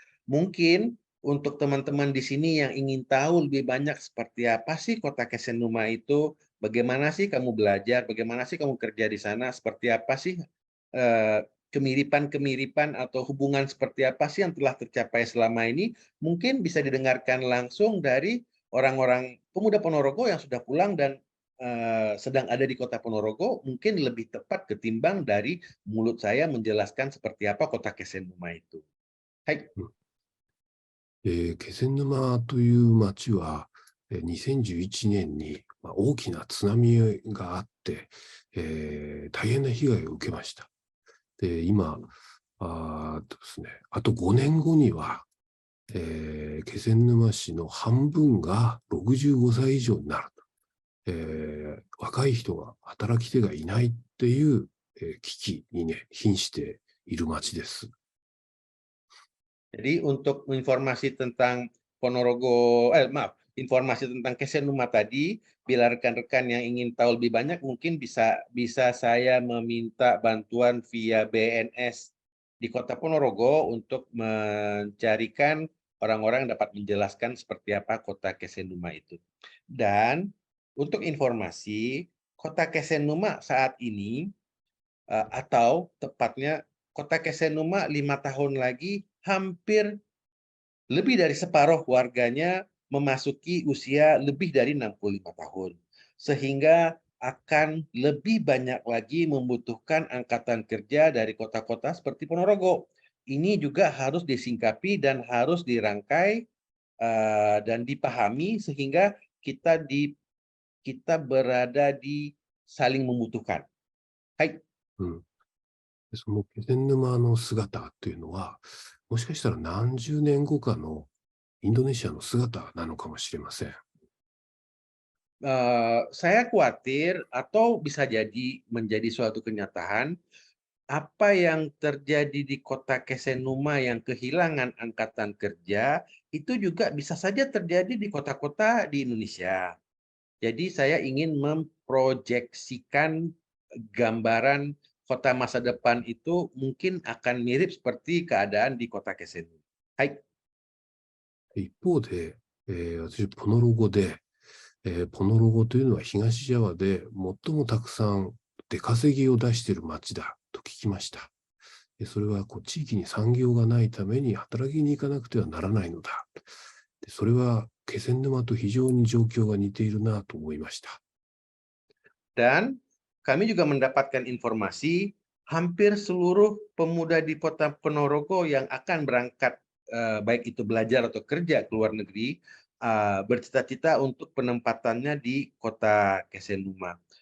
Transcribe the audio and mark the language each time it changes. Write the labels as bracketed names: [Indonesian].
[Indonesian] Mungkin untuk teman-teman di sini yang ingin tahu lebih banyak seperti apa sih kota Kesenuma itu, bagaimana sih kamu belajar, bagaimana sih kamu kerja di sana, seperti apa sih kemiripan-kemiripan atau hubungan seperti apa sih yang telah tercapai selama ini, mungkin bisa didengarkan langsung dari orang-orang pemuda Ponorogo yang sudah pulang dan sedang ada di kota Ponorogo, mungkin lebih tepat ketimbang dari mulut saya menjelaskan seperti apa kota Kesenuma itu. [Japanese] Hai. 気仙沼という町は、2011年に大きな津波があって、大変な被害を受けました。で、今、ですね、あと5年後には、気仙沼市の半分が65歳以上になると、若い人が働き手がいないっていう、危機にね、瀕している町です。 [Indonesian] Jadi untuk informasi tentang Ponorogo, maaf, informasi tentang Kesenuma tadi. Bila rekan-rekan yang ingin tahu lebih banyak, mungkin bisa saya meminta bantuan via BNS di Kota Ponorogo untuk mencarikan orang-orang yang dapat menjelaskan seperti apa Kota Kesenuma itu. Dan untuk informasi, Kota Kesenuma saat ini, atau tepatnya Kota Kesenuma 5 tahun lagi hampir lebih dari separuh warganya memasuki usia lebih dari 65 tahun. Sehingga akan lebih banyak lagi membutuhkan angkatan kerja dari kota-kota seperti Ponorogo. Ini juga harus disingkapi dan harus dirangkai dan dipahami sehingga kita berada di saling membutuhkan. [Japanese] Hai. うん。でその気仙沼の姿っていうのは、もしかしたら何十年後かのインドネシアの姿なのかもしれません。 [Indonesian] Saya khawatir atau bisa jadi menjadi suatu kenyataan, apa yang terjadi di kota Kesenuma yang kehilangan angkatan kerja, itu juga bisa saja terjadi di kota-kota di Indonesia. Jadi saya ingin memproyeksikan gambaran kota masa depan itu mungkin akan mirip seperti keadaan di kota Kesenuma. [Japanese] Hai. 一方で、私、ポノロゴで、ポノロゴというのは東ジャワで最もたくさん出稼ぎを出している町だと聞きました。それは地域に産業がないために働きに行かなくてはならないのだ。それは気仙沼と非常に状況が似ているなと思いました。 [Indonesian] Dan kami juga mendapatkan informasi hampir seluruh pemuda di kota Ponorogo yang akan berangkat baik itu belajar atau kerja ke luar negeri bercita-cita untuk penempatannya di kota Kesenuma.